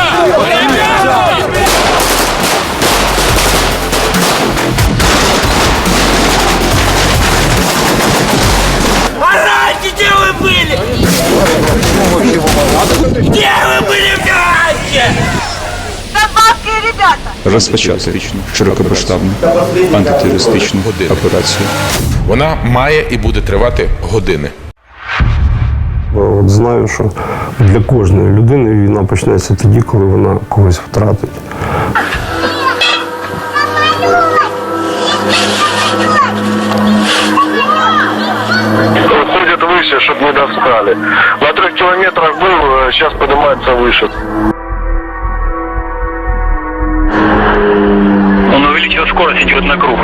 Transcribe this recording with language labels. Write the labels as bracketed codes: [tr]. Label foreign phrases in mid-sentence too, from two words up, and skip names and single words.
[ru] Орайте, где вы были? Где вы были вчера? Донбасские ребята! [uk] Розпочати широкомасштабну антитерористичну операцію. Вона має і буде тривати години. От знаю, що для кожної людини війна почнеться тоді, коли вона когось втратить. [ru] Ходят выше, чтобы не достали. На 3 километрах был, сейчас поднимается выше. Он увеличил скорость, идет на круг.